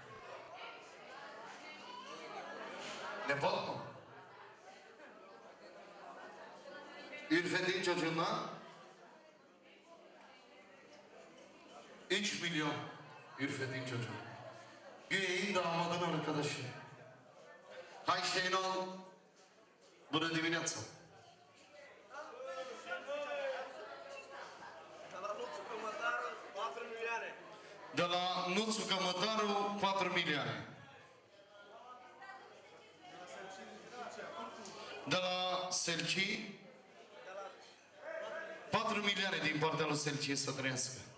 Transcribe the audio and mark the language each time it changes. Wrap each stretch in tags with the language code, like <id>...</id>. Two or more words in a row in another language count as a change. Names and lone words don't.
<tr>Nepal mı? Ülfet'in çocuğundan 3 milyon. Ülfet'in çocuğu. Güye'nin damadın arkadaşı.</tr> <ro>Hai Şenol, bună dimineața. De la Nuțu Cămătaru, 4 milioane. De la Selci, 4 milioane din partea lui Selci să trăiască.</ro>